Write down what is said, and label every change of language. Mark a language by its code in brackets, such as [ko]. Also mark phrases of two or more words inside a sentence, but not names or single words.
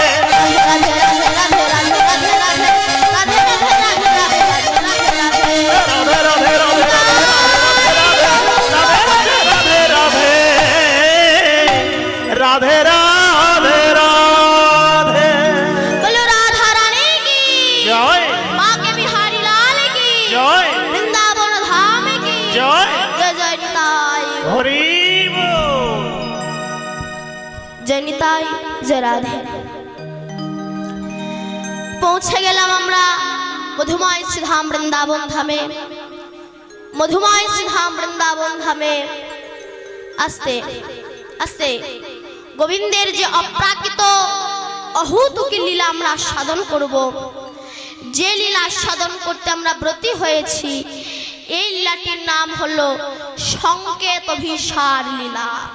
[bn] রাধে রাধে রাধে রাধে রাধে রাধে রাধে রাধে রাধে রাধে রাধে রাধে [hi] बोलो राधा रानी की [bn] জয় [hi] माँ के बिहारी लाल की [bn] জয় [hi] वृंदावन धाम की [bn] জয় [hi] जय जय निताई [bn] হরি বল। [hi] जय निताई जय राधे। [bn] পৌঁছে গেলাম আমরা মধুময় শ্রীধাম বৃন্দাবন ধামে। মধুময় শ্রীধাম বৃন্দাবন ধামে আস্তে আস্তে গোবিন্দের যে অপ্রাকৃত অহৌতুকী লীলা আমরা সাধন করব, যে লীলা সাধন করতে আমরা ব্রতী হয়েছি, এই লীলাটির নাম হলো সংকেত অভিসার লীলা।